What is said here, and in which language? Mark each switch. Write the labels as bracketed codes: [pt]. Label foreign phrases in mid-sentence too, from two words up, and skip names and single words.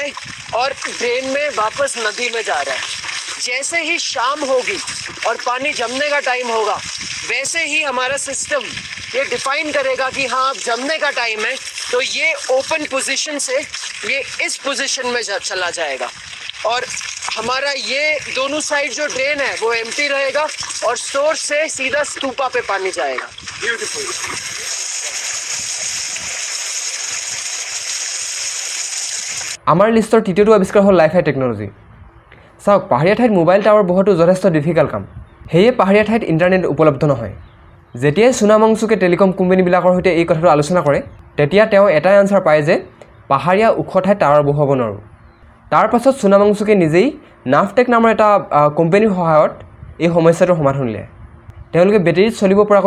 [hi] है और ड्रेन में वापस नदी में जा रहा है जैसे ही शाम होगी और पानी जमने का टाइम होगा वैसे ही हमारा सिस्टम ये डिफाइन करेगा कि हाँ अब जमने का टाइम है तो ये [en] open position [hi] से ये इस पोजीशन में चला जाएगा और हमारा ये दोनों साइड जो ड्रेन है वो एम्प्टी रहेगा और सोर्स से सीधा स्तूपा पे पानी जाएगा ब्यूटीफुल [as] আমাৰ লিষ্টৰ তৃতীয়টো আৱিষ্কাৰ হ'ল লাইফাই টেকন'লজি চাওক পাহাৰীয়া ঠাইত মোবাইল টাৱাৰ বহোৱাটো যথেষ্ট ডিফিকাল্ট কাম সেয়ে পাহাৰীয়া ঠাইত ইণ্টাৰনেট উপলব্ধ নহয় যেতিয়াই সোনম ৱাংচুকে টেলিকম কোম্পানীবিলাকৰ সৈতে এই কথাটো আলোচনা কৰে তেতিয়া তেওঁ এটাই আনচাৰ পায় যে পাহাৰীয়া ওখ ঠাইত টাৱাৰ বহোৱাব নোৱাৰোঁ তাৰ পাছত সোনম ৱাংচুকে নিজেই নাফটেক নামৰ এটা কোম্পানীৰ সহায়ত এই সমস্যাটোৰ সমাধান উলিয়ায় তেওঁলোকে বেটেৰীত চলিব পৰাকৈ